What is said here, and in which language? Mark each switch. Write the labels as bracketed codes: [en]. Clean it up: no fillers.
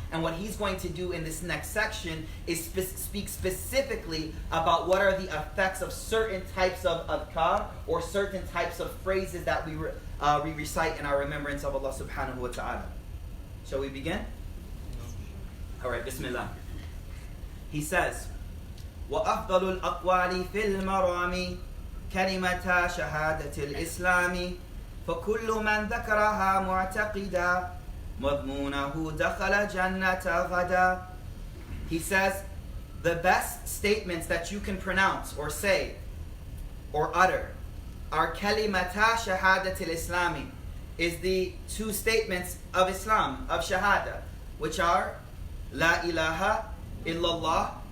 [en] And what he's going to do in this next section is speak specifically about what are the effects of certain types of adhkar or certain types of phrases that we recite in our remembrance of Allah subhanahu wa ta'ala. Shall we begin? Alright, bismillah. He says, [ar] وَأَفْضَلُ الْأَقْوَالِ فِي الْمَرَامِ كلمة شهادة الإسلام فكل من ذكرها معتقدا مضمونه دخل جنة غدا. [en] He says, the best statements that you can pronounce or say or utter are kalimata shahadat al-Islami, is the 2 statements of Islam, of shahada, which are La ilaha illallah